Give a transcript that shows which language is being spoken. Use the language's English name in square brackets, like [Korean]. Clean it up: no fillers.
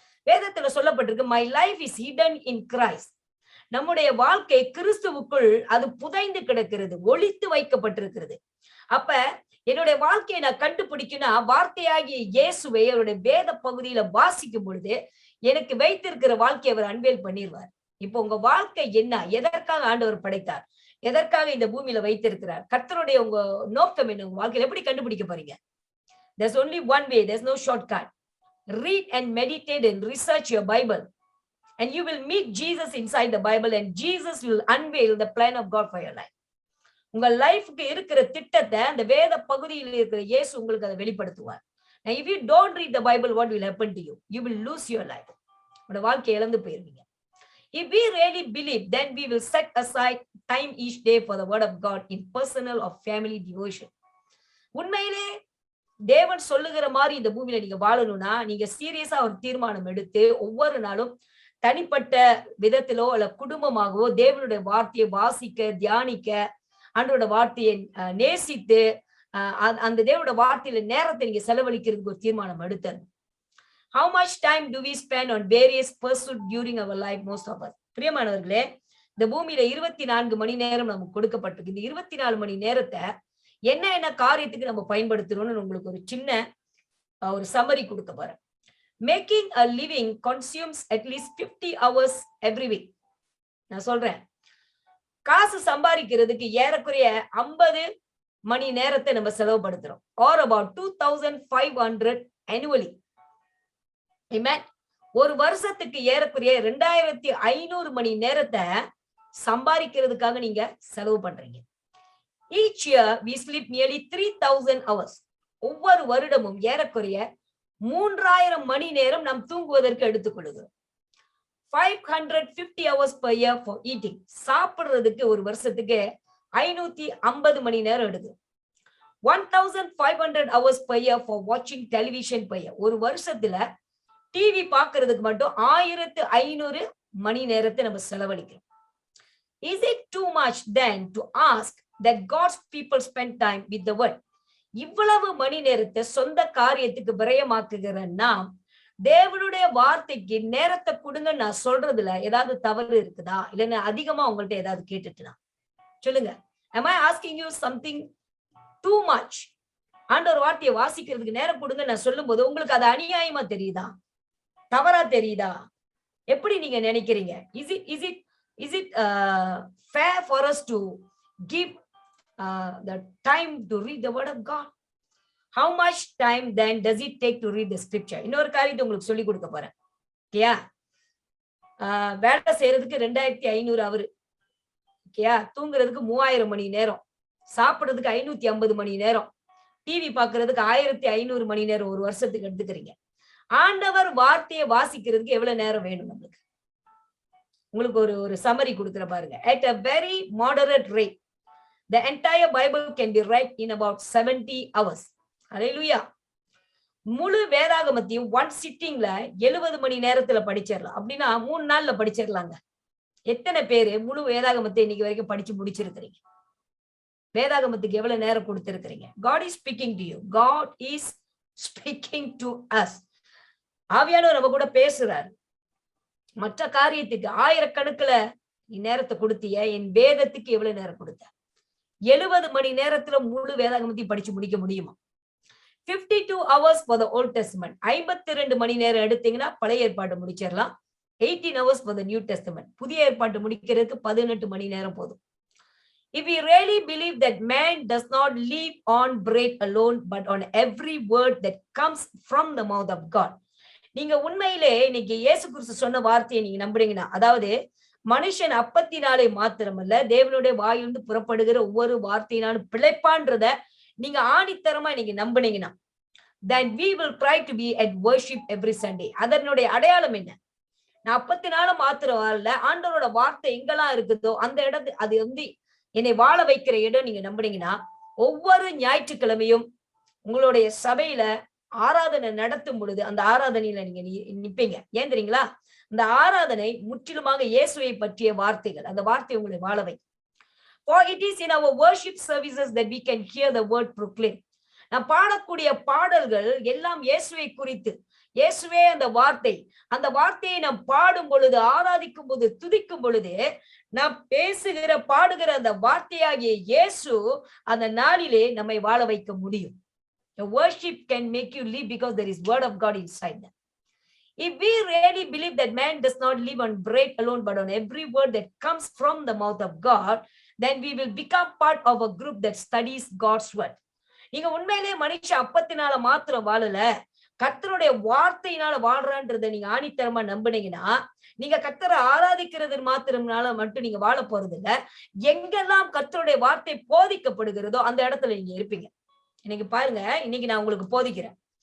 [Tamil] வேதத்துல சொல்லப்பட்டிருக்கு, [English] my life is hidden in Christ. [Tamil] நம்முடைய வாழ்க்கை கிறிஸ்துவுக்குள் அது புதைந்து கிடக்கிறது, ஒளித்து வைக்கப்பட்டிருக்கிறது. அப்ப என்னுடைய வாழ்க்கையை நான் கண்டுபிடிக்கணும், வார்த்தையாகிய இயேசுவை அவருடைய வேத பகுதியில வாசிக்கும் பொழுது எனக்கு வைத்திருக்கிற வாழ்க்கையை அவர் அன்வேல் பண்ணிடுவார். இப்போ உங்க வாழ்க்கை என்ன, எதற்காக ஆண்டவர் படைத்தார், எதற்காக இந்த பூமியில வைத்திருக்கிறார், கர்த்தருடைய உங்க நோக்கம் என்ன, உங்க வாழ்க்கையில எப்படி கண்டுபிடிக்க போறீங்க? [English] There's only one way, there's no shortcut. Read and meditate and research your Bible and you will meet Jesus inside the Bible and Jesus will unveil the plan of God for your life. [Tamil] உங்க லைஃப்க்கு இருக்கிற திட்டத்தை அந்த வேத பகுதியில் இருக்கிற இயேசு உங்களுக்கு அதை வெளிப்படுத்துவார். [English] Now, if you don't read the Bible, what will happen to you? You will lose your life. [Tamil] உங்களோட வாழ்க்கையை இழந்து போயிருவீங்க. [English] If we really believe, then we will set aside time each day for the word of God in personal or family devotion. [Tamil] உண்மையிலே தேவன் சொல்லுகிற மாதிரி இந்த பூமியில நீங்க வாழணும்னா நீங்க சீரியஸா ஒரு தீர்மானம் எடுத்து ஒவ்வொரு நாளும் தனிப்பட்ட விதத்திலோ அல்ல குடும்பமாகவோ தேவனுடைய வார்த்தையை வாசிக்க, தியானிக்க, ஆண்டவருடைய வார்த்தையை நேசித்து அந்த தேவனுடைய வார்த்தையில நேரத்தை நீங்க செலவழிக்கிறதுக்கு ஒரு தீர்மானம் எடுத்தது. [English] How much time do we spend on various pursuits during our life, most of us? [Tamil] பிரியமானவர்களே, இந்த பூமியில 24 மணி நேரம் நமக்கு கொடுக்கப்பட்டிருக்கு. இந்த 24 மணி நேரத்தை என்ன காரியத்துக்கு நம்ம பயன்படுத்துறோம்னு உங்களுக்கு ஒரு சின்ன ஒரு சம்மரி கொடுக்க போறேன். [English] Making a living consumes at least 50 hours every week. [Tamil] நான் சொல்றேன், காசு சம்பாதிக்கிறதுக்கு ஏறக்குறைய 50 மணி நேரத்தை நம்ம செலவுபடுத்துறோம். [English] or about 2500 annually. Amen. [Tamil] ஒரு வருஷத்துக்கு ஏறக்குறைய 2500 மணி நேரத்தை சம்பாதிக்கிறதுக்காக நீங்க செலவு பண்றீங்க. [English] Each year we sleep nearly 3000 hours. [Tamil] ஒவ்வொரு வருடமும் ஏறக்குறைய 3000 மணி நேரம் நாம் தூங்குவதற்கு எடுத்துக்கொள்கிறோம். [English] 550 hours per year for eating. [Tamil] சாப்பிடுறதுக்கு ஒரு வருஷத்துக்கு 550 மணி நேரம் எடுக்குது. [English] 1500 hours per year for watching television per year. [Tamil] ஒரு வருஷத்துல டிவி பார்க்கிறதுக்கு மட்டும் 1500 மணி நேரத்தை நம்ம செலவழிக்கிறோம். [English] Is it too much then to ask that God's people spend time with the word? [Tamil] இவ்வளவு மணி நேரத்தை சொந்த காரியத்துக்கு விரயமாக்குகிற நாம் தேவனுடைய வார்த்தைக்கு நேரத்தை கொடுங்க நான் சொல்றதுல ஏதாவது தவறு இருக்குதா? இல்லைன்னா அதிகமா உங்கள்ட்ட ஏதாவது கேட்டுட்டுனா சொல்லுங்க. [English] Am I asking you something too much? [Tamil] ஆண்டவர் வார்த்தையை வாசிக்கிறதுக்கு நேரம் கொடுங்க நான் சொல்லும் போது உங்களுக்கு அது அநியாயமா தெரியுதா? தவறா தெரியுதா? எப்படி நீங்க நினைக்கிறீங்க? [English] Is it fair for us to give the time to read the word of God? How much time then does it take to read the scripture? [Tamil] இன்னொரு காரியத்தை உங்களுக்கு சொல்லி கொடுக்க போறேன். ஓகேயா? வேலை செய்யறதுக்கு 2500 அவர். ஓகேயா? தூங்குறதுக்கு 3000 மணி நேரம், சாப்பிடுறதுக்கு 550 மணி நேரம், டிவி பாக்குறதுக்கு 1500 மணி நேரம் ஒரு வருஷத்துக்கு எடுத்துக்கிறீங்க. ஆண்டவர் வார்த்தையை வாசிக்கிறதுக்கு எவ்வளவு நேரம் வேணும் நம்மளுக்கு? உங்களுக்கு ஒரு சம்மரி கொடுக்கிற பாருங்க. [English] At a very moderate rate, the entire Bible can be read in about 70 hours. Hallelujah. [Tamil] முழு வேதாகமத்தையும் ஒன் சிட்டிங்ல 70 மணி நேரத்துல படிச்சிடலாம். அப்படின்னா 3 நாள்ல படிச்சிடலாங்க. எத்தனை பேரு முழு வேதாகமத்தை இன்னைக்கு வரைக்கும் படிச்சு முடிச்சிருக்கிறீங்க? வேதாகமத்துக்கு எவ்வளவு நேரம் கொடுத்திருக்கிறீங்க? [English] God is speaking to you. God is speaking to us. [Tamil] ஆவியானவர் நம்ம கூட பேசுறாரு. மற்ற காரியத்துக்கு ஆயிரக்கணக்குல நீ நேரத்தை கொடுத்திய, என் வேதத்துக்கு எவ்வளவு நேரம் கொடுத்த? 70 மணி நேரத்துல முழு வேதாகமத்தையும் படிச்சு முடிக்க முடியுமா? [English] 52 hours for the Old Testament. [Tamil] 52 மணி நேரம் எடுத்தீங்கன்னா பழைய ஏற்பாட்டை முடிச்சிடலாம். [English] 18 hours for the New Testament. [Tamil] புதிய ஏற்பாட்டை முடிக்கிறதுக்கு 18 மணி நேரம் போதும். [English] If we really believe that man does not live on bread alone, but on every word that comes from the mouth of God. [Tamil] நீங்க உண்மையிலே இன்னைக்கு இயேசு கிறிஸ்து சொன்ன வார்த்தையை நீங்க நம்புறீங்கன்னா, அதாவது மனுஷன் அப்பத்தினாலே மாத்திரமல்ல தேவனுடைய வாயிலிருந்து புறப்படுகிற ஒவ்வொரு வார்த்தையினாலும் பிழைப்பான்றத நீங்க ஆணித்தரமா நீங்க நம்புனீங்கன்னா, [English] then we will try to be at worship every Sunday. [Tamil] அதனுடைய அடையாளம் என்ன? நான் அப்பத்தினால மாத்திரம் வாழல, ஆண்டவரோட வார்த்தை எங்கெல்லாம் இருக்குதோ அந்த இடத்து அது என்னை வாழ வைக்கிற இடம் நீங்க நம்புனீங்கன்னா, ஒவ்வொரு ஞாயிற்றுக்கிழமையும் உங்களுடைய சபையில ஆராதனை நடத்தும் பொழுது அந்த ஆராதனையில நீங்க நிப்பீங்க. ஏன் தெரியுங்களா? அந்த ஆராதனை முற்றிலுமாக இயேசுவை பற்றிய வார்த்தைகள். அந்த வார்த்தை உங்களை வாழ வைக்கும். [English] For it is in our worship services that we can hear the word proclaimed. [Tamil] நாம் பாடக்கூடிய பாடல்கள் எல்லாம் இயேசுவை குறித்து. இயேசுவே அந்த வார்த்தையை நாம் பாடும் பொழுது, ஆராதிக்கும் போது, துதிக்கும் பொழுது நாம் பேசுகிற பாடுகிற அந்த வார்த்தையாகிய இயேசு அந்த நாளிலே நம்மை வாழ வைக்க முடியும். [English] The worship can make you live because there is word of God inside them. If we really believe that man does not live on bread alone, but on every word that comes from the mouth of God, then we will become part of a group that studies God's word. [Tamil] நீங்க உண்மையிலேயே மனுஷ அப்பத்தினால மாத்திரம் வாழல, கர்த்தருடைய வார்த்தையினால வாழ்றான்றதை நீங்க ஆணித்தரமா நம்பினீங்கன்னா, நீங்க கர்த்தரை ஆராதிக்கிறது மாத்திரம்னால மட்டும் நீங்க வாழ போறது இல்ல. எங்கெல்லாம் கர்த்தருடைய வார்த்தை போதிக்கப்படுகிறதோ அந்த இடத்துல நீங்க இருப்பீங்க. இன்னைக்கு பாருங்க, இன்னைக்கு நான் உங்களுக்கு போதிக்கிறேன்.